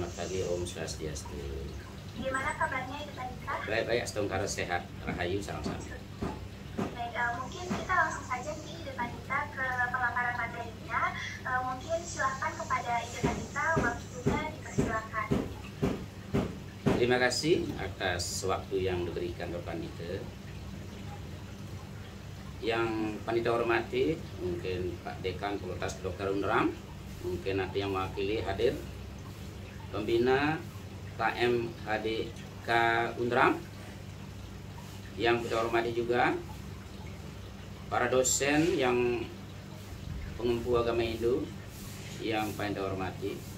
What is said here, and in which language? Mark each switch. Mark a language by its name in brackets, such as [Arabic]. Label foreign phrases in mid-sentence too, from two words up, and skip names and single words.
[Indonesian] pagi, Om Swastiastu. Gimana kabarnya Ibu Tanita? Baik-baik, astungkara sehat, rahayu, salam-salam. Baik, mungkin kita langsung saja nih Ibu Tanita ke pemaparan materinya. Mungkin silahkan kepada Ibu Tanita, waktunya dipersilakan. Terima kasih atas waktu yang diberikan ke Pandita. Yang Pandita hormati, mungkin Pak Dekan Fakultas Kedokteran Unram, mungkin ada yang mewakili hadir, pembina KM HDK Unram, yang kita hormati juga para dosen yang pengempu agama Hindu yang Pandita hormati,